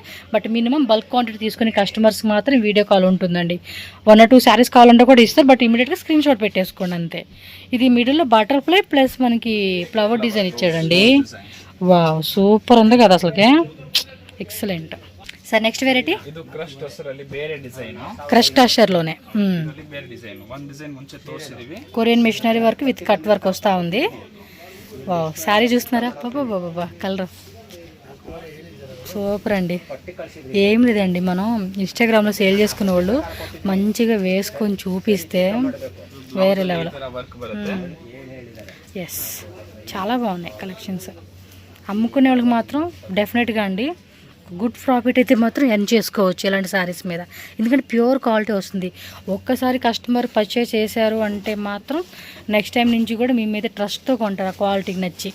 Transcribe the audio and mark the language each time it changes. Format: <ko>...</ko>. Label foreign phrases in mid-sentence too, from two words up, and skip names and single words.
<te>బట్</te> <en>minimum bulk quantity</en> <te>తీసుకునే కస్టమర్స్ మాత్రం</te> <en>video call</en> <te>ఉంటుందండి. 1 or 2 శారీస్ కావాలంటే కూడా ఇస్తారు, బట్ ఇమీడియట్గా</te> <en>screen shot</en> <te>పెట్టేసుకోండి అంతే. ఇది మిడిల్లో</te> <en>butterfly plus</en> <te>మనకి</te> <en>flower design</en> <te>ఇచ్చాడండి.</te> <en>wow super</en> <te>ఉంది కదా అసలుకే, ఎక్సలెంట్.</te> <en>sir next variety</en> <kn>ಇದು ಕ್ರಶ್ ಟಸರ್ ಅಲ್ಲಿ ಬೇರೆ ಡಿಸೈನ್.</kn> <te>క్రష్ టషర్లోనే</te> <kn>ಇದರಲ್ಲಿ ಬೇರೆ ಡಿಸೈನ್. ಒಂದು ಡಿಸೈನ್ ಮುಂಚೆ ತೋರಿಸಿದೀವಿ.</kn> <en>Korean machinery work with cut work</en> <te>వస్తూ ఉంది. వావ్ శారీ చూస్తున్నారా, బాబా బాబా</te> <en>colour super</en> <te>అండి. ఏం లేదండి, మనం ఇన్స్టాగ్రామ్లో సేల్ చేసుకునే వాళ్ళు మంచిగా వేసుకొని చూపిస్తే వేరే లెవెల్.</te> <kn>ವರ್ಕ್ ಬರುತ್ತೆ.</kn> <te>ఎస్, చాలా బాగున్నాయి కలెక్షన్స్. అమ్ముకునే వాళ్ళకి మాత్రం డెఫినెట్గా అండి</te> <en>good profit</en> <te>అయితే మాత్రం ఎర్న్ చేసుకోవచ్చు ఇలాంటి శారీస్ మీద, ఎందుకంటే</te> <en>pure quality</en> <te>వస్తుంది. ఒక్కసారి</te> <en>customer purchase</en> <te>చేశారు అంటే మాత్రం</te> <en>next time</en> <te>నుంచి కూడా మీ మీద ట్రస్ట్తో కొంటారు, ఆ క్వాలిటీకి నచ్చి.</te>